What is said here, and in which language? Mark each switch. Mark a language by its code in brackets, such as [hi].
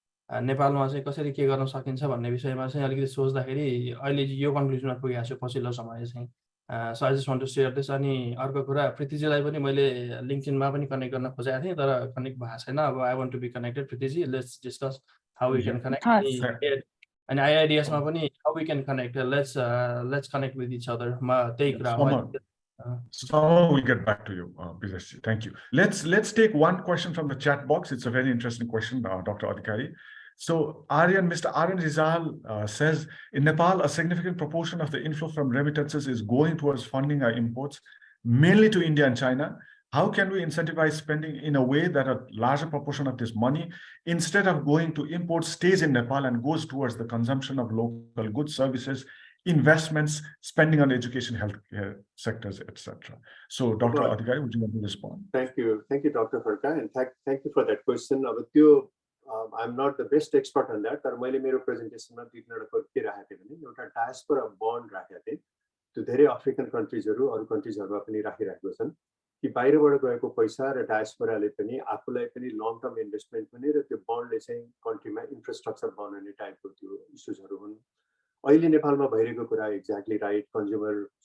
[ne] नेपालमा चाहिँ कसरी के गर्न सकिन्छ भन्ने विषयमा चाहिँ अलिकति सोच्दाखेरि अहिले यो कन्क्लुजनमा पुगेको छु पछिल्लो समय चाहिँ [en] so I just want to share this [ne] अनि अर्को कुरा प्रीतिजीलाई पनि मैले लिङ्क्डइनमा पनि कनेक्ट गर्न खोजेको थिएँ तर कनेक्ट भएको छैन अब [en] I want to be connected [ne] प्रीतिजी [en] let's discuss how we can connect [ne] अनि IIDS मा पनि how we can connect [en] let's connect with each other [ne] म त्यही कुरा [en] Someone will get back to you, Bijesh. Thank you. Let's take one question from the chat box. It's a very interesting question, Dr. Adhikari. So Mr. Aryan Rizal says, in Nepal, a significant proportion of the inflow from remittances is going towards funding our imports, mainly to India and China. How can we incentivize spending in a way that a larger proportion of this money, instead of going to imports, stays in Nepal and goes towards the consumption of local goods, services, investments, spending on education, healthcare sectors, etc. So, Dr. Adhikari, would you want to respond? Thank you, Dr. Khadka, and thank you for that question. I'm not the best expert on that, but [ne] मैले मेरो प्रेजेन्टेसनमा दुईवटा के राखेको थिएँ भने एउटा diaspora bond राखेको थिएँ त्यो धेरै अफ्रिकन कन्ट्रिजहरू अरू कन्ट्रिजहरूमा पनि राखिरहेको छन् कि बाहिरबाट गएको पैसा र डायस्पोराले पनि आफूलाई पनि लङ टर्म इन्भेस्टमेन्ट पनि र त्यो बन्डले चाहिँ कन्ट्रीमा इन्फ्रास्ट्रक्चर बनाउने टाइपको त्यो इस्युजहरू हुन् अहिले नेपालमा भइरहेको कुरा [en] exactly right consumer